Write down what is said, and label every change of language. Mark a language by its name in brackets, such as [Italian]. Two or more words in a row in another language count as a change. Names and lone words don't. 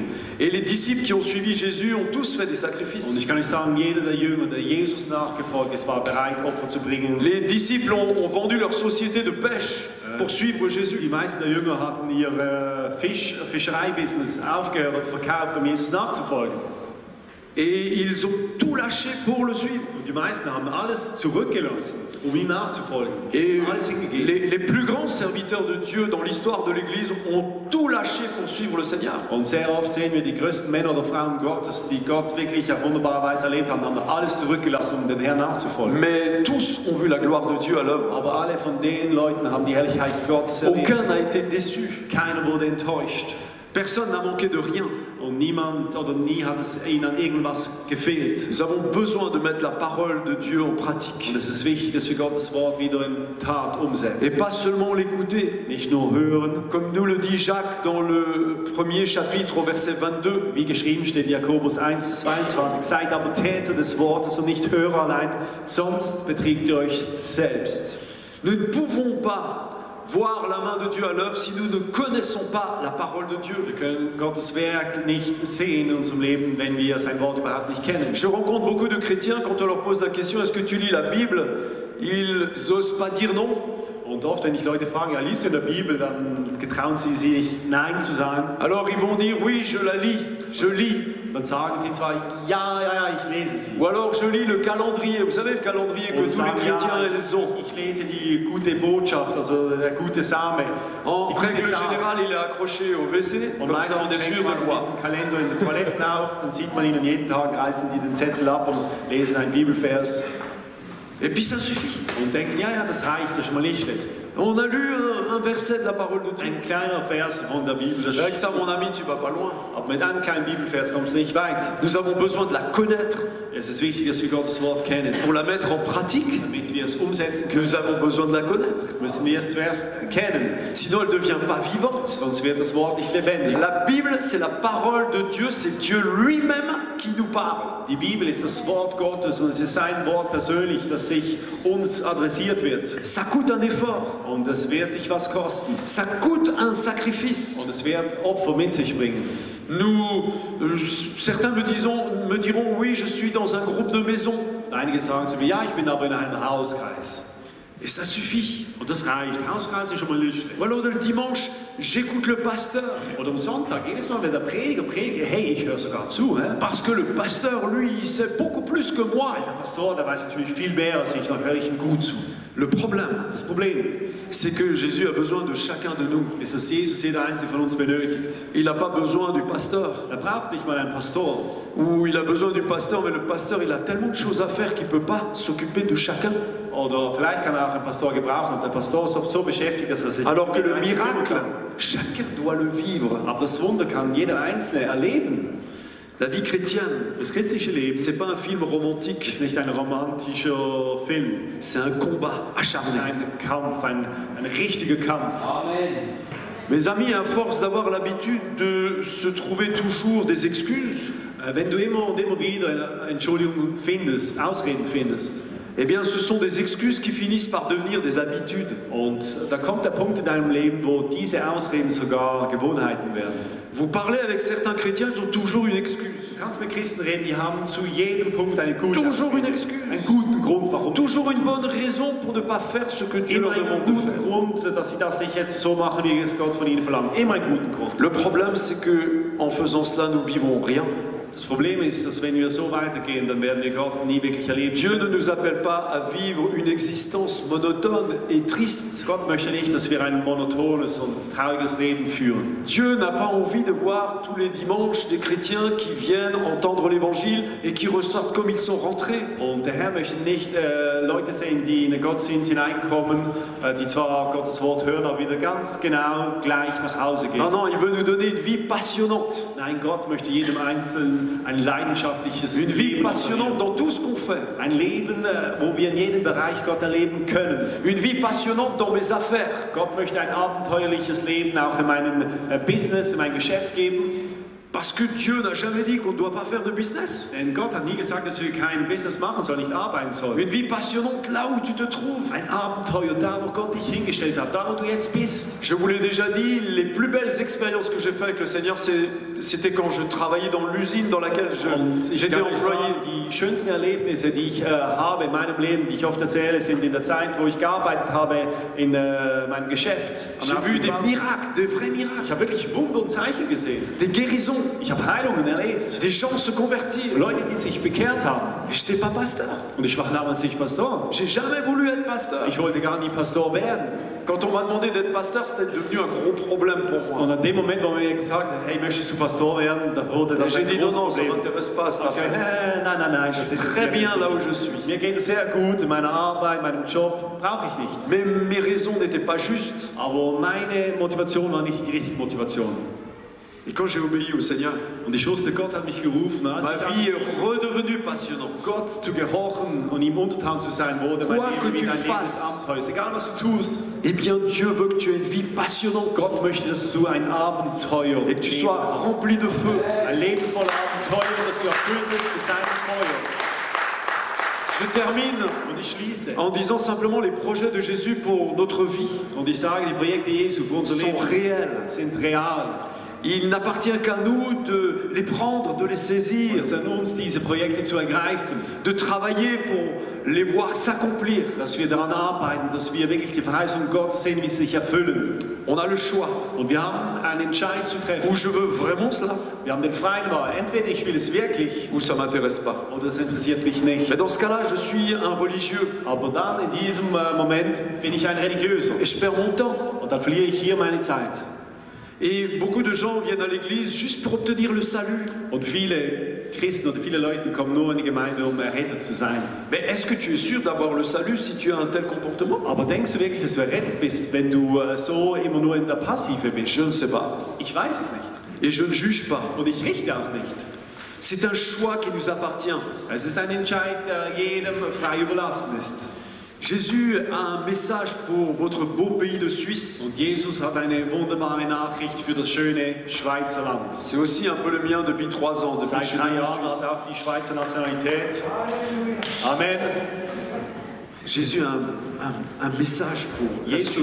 [French] Et les disciples qui ont suivi Jésus ont tous fait des [German] Und [French] sacrifices. [German] ich kann nicht sagen, jeder der Jünger, der Jesus nachgefolgt ist, war bereit, Opfer zu bringen. [French] Les disciples ont vendu leur société de pêche pour suivre Jésus. [German] Die meisten der Jünger hatten ihr Fischereibusiness aufgehört und verkauft, um Jesus nachzufolgen. [French] Et ils ont tout lâché pour le suivre. [German] Und die meisten haben alles zurückgelassen, um ihm nachzufolgen. [French] Et [German] Alles hingegeben. [French] les plus grands serviteurs de Dieu dans l'histoire de l'Église ont tout lâché pour suivre le Seigneur. [German] Und sehr oft sehen wir die größten Männer oder Frauen Gottes, die Gott wirklich auf wunderbare Weise erlebt haben, haben alles zurückgelassen, um dem Herrn nachzufolgen. [French] Mais tous ont vu la gloire de Dieu à l'œuvre. [German] Aber alle von den Leuten haben die Herrlichkeit Gottes erlebt. [French] Aucun n'a été déçu. [German] Keiner wurde enttäuscht. [French] Personne n'a manqué de rien. [German] Und niemand oder nie hat es ihnen an irgendwas gefehlt. [French] Nous avons besoin de mettre la parole de Dieu en pratique. [German] Und es ist wichtig, dass wir Gottes Wort wieder in Tat [French] Et [German] umsetzen. [French] pas seulement l'écouter. [German] Nicht nur hören. [French] Comme nous le dit Jacques dans le premier chapitre au verset 22. [German] Wie geschrieben steht in Jakobus 1, 22. Seid aber Täter des Wortes und nicht Hörer allein, sonst betrügt ihr euch selbst. [French] Nous ne pouvons pas voir la main de Dieu à l'œuvre si nous ne connaissons pas la parole de Dieu. [German] Wir können Gottes Werk nicht sehen in unserem Leben, wenn wir sein Wort überhaupt nicht kennen. [French] Je rencontre beaucoup de chrétiens, quand on leur pose la question, est-ce que tu lis la Bible? Ils n'osent pas dire non. [German] Und oft, wenn ich Leute frage, ja, liest du in der Bibel, dann getrauen sie sich Nein zu sagen. [French] Alors ils vont dire, oui, je la lis, je lis. [German] Dann sagen sie zwar, ja, ich lese sie. [French] Ou alors je lis le calendrier, vous savez le calendrier que tous les chrétiens ils ont. [German] Ich lese die gute Botschaft, also der gute Same. [French] En [German] Die gute [French] règle [German] Saat. [French] générale, il est accroché au WC, [German] Und [French] comme ça on est [German] meistens [French] sûr [German] hängt [French] de [German] man [French] le voir. [German] diesen Kalender in den Toiletten auf, dann sieht man ihn und jeden Tag reißen sie den Zettel ab und lesen einen Bibelvers [French] Et puis ça suffit. [German] und denken, ja, das reicht, das ist schon mal nicht schlecht. [French] On a lu un verset de la parole de Dieu. [German] Ein kleiner Vers von der Bibel, das [French] Avec ça, mon ami, tu vas pas loin. [German] aber mit einem kleinen Bibelvers kommst du nicht weit. [French] Nous avons besoin de la connaître [German] Es ist wichtig, dass wir Gottes Wort kennen. [French] pour la mettre en pratique. [German] Damit wir es umsetzen können, [French] Nous avons besoin de la connaître. [German] müssen wir es zuerst kennen, [French] Sinon, elle ne devient pas vivante. [German] sonst wird das Wort nicht lebendig. [French] La Bible, c'est la parole de Dieu, c'est Dieu lui-même qui nous parle. [German] Die Bibel ist das Wort Gottes und es ist sein Wort persönlich, das sich uns adressiert wird. [French] Ça coûte un effort, [German] Und es wird dich was kosten. [French] ça coûte un sacrifice. [German] Und es wird Opfer mit sich bringen. [French] Certains me diront, oui, je suis dans un groupe de maison. [German] Einige sagen zu mir, ja, ich bin aber in einem Hauskreis. [French] Et ça suffit. [German] Und das reicht. Hauskreis ist schon mal nicht schlecht. [French] Ou alors le dimanche, j'écoute le pasteur. [German] Oder am Sonntag, jedes Mal, wenn der Prediger predigt, hey, ich höre sogar zu. [French] Parce que le pasteur, lui, il sait beaucoup plus que moi. [German] Der Pastor, der weiß natürlich viel mehr als ich, dann höre ich ihm gut zu. [French] Le problème, [German] Das Problem [French] c'est que Jésus a besoin de chacun de nous. [German] ist, dass Jesus jeder einzelne von uns benötigt. [French] Il n'a pas besoin du pasteur. [German] Er braucht nicht mal einen Pastor. [French] Ou il a besoin du pasteur, mais le pasteur, il a tellement de choses à faire qu'il ne peut pas s'occuper de chacun. [German] Oder vielleicht kann er auch einen Pastor gebrauchen und der Pastor ist oft so beschäftigt, dass er sich [French] Alors que le [German] nicht kümmern [French] miracle, [German] kann. [French] chacun doit le vivre. [German] Aber das Wunder kann jeder Einzelne erleben. [French] La vie chrétienne, [German] Das christliche Leben [French] c'est pas un film romantique, [German] ist nicht ein romantischer Film. [French] c'est un combat [German] Es ist [French] acharné. [German] ein Kampf, ein richtiger Kampf. [French] Mes amis, à force d'avoir l'habitude de se trouver toujours des excuses, [German] Wenn du immer und immer wieder Entschuldigungen findest, Ausreden findest, [French] eh bien ce sont des excuses qui finissent par devenir des habitudes. [German] und da kommt der Punkt in deinem Leben, wo diese Ausreden sogar Gewohnheiten werden. [French] Vous parlez avec certains chrétiens, ils ont toujours une excuse. [German] Du kannst mit Christen reden, die haben zu jedem Punkt eine gute [French] Toujours une [German] Ausrede, [French] excuse. [German] einen guten Grund, warum. [French] Toujours une bonne raison pour ne pas faire ce que Dieu [German] Immer [French] leur [German] einen [French] demande de [German] guten [French] faire. [German] Grund, dass sie das nicht jetzt so machen, wie es Gott von ihnen verlangt. Immer einen guten Grund. [French] Le problème, c'est que en faisant cela, nous vivons rien. [German] Das Problem ist, dass wenn wir so weitergehen, dann werden wir Gott nie wirklich erleben. [French] Dieu ne nous appelle pas à vivre une existence monotone et triste. [German] Gott möchte nicht, dass wir ein monotones und trauriges Leben führen. [French] Dieu n'a pas envie de voir tous les dimanches des chrétiens qui viennent entendre l'évangile et qui ressortent comme ils sont rentrés. [German] Und der Herr möchte nicht Leute sehen, die in den Gottesdienst hineinkommen, die zwar Gottes Wort hören, aber wieder ganz genau gleich nach Hause gehen. [French] Non, non, il veut nous donner une vie passionnante. [German] Nein, Gott möchte jedem Einzelnen ein leidenschaftliches [French] Une vie [German] Leben [French] passionnante [German] offerieren. [French] dans tout ce qu'on fait. [German] Ein Leben, wo wir in jedem Bereich Gott erleben können. [French] Une vie passionnante dans mes affaires. [German] Gott möchte ein abenteuerliches Leben auch in meinem Business, in mein Geschäft geben. [French] Parce que Dieu n'a jamais dit qu'on ne doit pas faire de business. [German] Denn Gott hat nie gesagt, dass wir kein Business machen sollen, nicht arbeiten sollen. [French] Une vie passionnante là où tu te trouves. [German] Ein Abenteuer da, wo Gott dich hingestellt hat, da wo du jetzt bist. [French] Je vous l'ai déjà dit, les plus belles expériences que j'ai faites avec le Seigneur, c'était quand je travaillais dans l'usine dans laquelle [German] Und ich [French] j'étais [German] kann euch [French] employé. [German] sagen, die schönsten Erlebnisse, die ich habe in meinem Leben, die ich oft erzähle, sind in der Zeit, wo ich gearbeitet habe in meinem Geschäft. [French] J'ai vu des miracles, des vrais [German] Ich [French] miracles, [German] habe wirklich Wunder und Zeichen gesehen. [French] des guérisons, [German] Ich habe Heilungen erlebt. [French] des gens se convertir. [German] Leute, die sich bekehrt haben. [French] Je n'étais pas pasteur. [German] Und ich war damals nicht Pastor. [French] J'ai jamais voulu être pasteur. [German] Ich wollte gar nie Pastor werden. [French] Quand on m'a demandé d'être pasteur, c'était devenu un gros problème pour moi. [German] Und an dem Moment, wo mir gesagt hat, hey, möchtest du Pastor werden, da wurde das [French] J'ai [German] ein [French] dit non, [German] großes [French] non, ça ne [German] Problem. [French] m'intéresse pas. [German] Ich habe [French] Ça. [German] gesagt, nein, das ist [French] Très bien là où je suis. [German] Mir geht es sehr gut in meiner Arbeit, meinem Job, brauche ich nicht. [French] Mais mes raisons n'étaient pas justes. [German] Aber meine Motivation war nicht die richtige Motivation. [French] Et quand j'ai obéi au Seigneur, [German] Und ich wusste, Gott hat mich gerufen, als [French] ma [German] ich [French] vie est redevenue passionnante. [German] Gott zu gehorchen und ihm untertan zu sein, wurde mein [French] Quoi que [German] Leben [French] tu [German] wieder ein [French] fasses. [German] Lebensabenteuer. Egal was du tust, [French] Eh bien, Dieu veut que tu aies une vie passionnante [German] Gott möchte, dass du ein Abenteuer [French] et que tu [German] Leben [French] sois [German] hast. [French] rempli de feu. [German] Ein Leben voller Abenteuer, dass du erfüllt bist mit seinem Feuer. [French] Je termine [German] Und ich schließe. [French] en disant simplement les projets de Jésus pour notre vie [German] Und ich sage, die Projekte Jesu für unser [French] sont [German] Leben [French] réels. [German] sind real. [French] Il n'appartient qu'à nous de les prendre, de les saisir, [German] Es ist an uns, diese Projekte zu ergreifen, [French] de travailler pour les voir s'accomplir. [German] dass wir daran arbeiten, dass wir wirklich die Verheißung Gottes sehen, wie sie sich erfüllen. [French] On a le choix. [German] Und wir haben einen Entscheid zu treffen. [French] Ou je veux vraiment cela, [German] Wir haben den freien Wahl. Entweder ich will es wirklich [French] ou ça m'intéresse pas. [German] oder es interessiert mich nicht. [French] Mais dans ce cas-là, je suis un religieux [German] Aber dann, in diesem Moment, bin ich ein Religiöser. [French] et je perds mon temps. [German] Und dann verliere ich hier meine Zeit. [French] Et beaucoup de gens viennent à l'église juste pour obtenir le salut. [German] Und viele Christen oder viele Leute kommen nur in die Gemeinde, um errettet zu sein. [French] Mais est-ce que tu es sûr d'avoir le salut si tu as un tel comportement? [German] Aber denkst du wirklich, dass du errettet bist, wenn du so immer nur in der Passive bist? [French] Je ne sais pas. [German] Ich weiß es nicht. [French] Et je ne juge pas. [German] Und ich richte auch nicht. [French] C'est un choix qui nous appartient. [German] Es ist ein Entscheid, der jedem frei überlassen ist. [French] Jésus a un message pour votre beau pays de Suisse. [German] Und Jesus hat eine wunderbare Nachricht für das schöne Schweizer Land. [French] C'est aussi un peu le mien depuis 3 ans, depuis que je [German] Seit [French] suis [German] 3 [French] venu en [German] Jahren hat [French] Suisse. [German] er auch die Schweizer Nationalität. [French] Amen. Jésus a un message pour la Suisse.